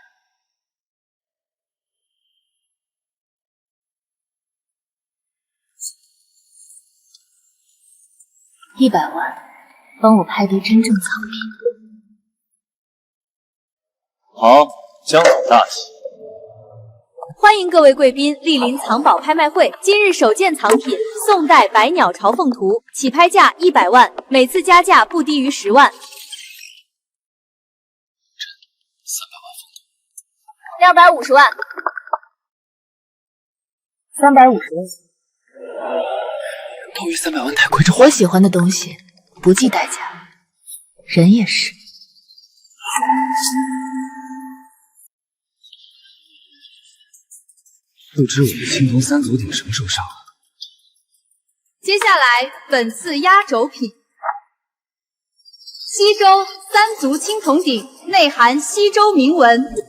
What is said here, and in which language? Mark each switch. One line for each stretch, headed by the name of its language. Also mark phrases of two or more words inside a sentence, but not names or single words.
Chinese: 女。100万，帮我拍得真正藏品。好，江总大喜。欢迎各位贵宾莅臨藏寶拍賣會，今日首件藏品宋代百鳥朝鳳圖，起拍價100萬，每次加價不低於10萬。250萬。350萬。高于300萬太貴，這我喜歡的東西不計代價，人也是。不知我的青铜三足鼎什麼時候上啊？接下來本次壓軸品，西周三足青銅鼎，內含西周銘文。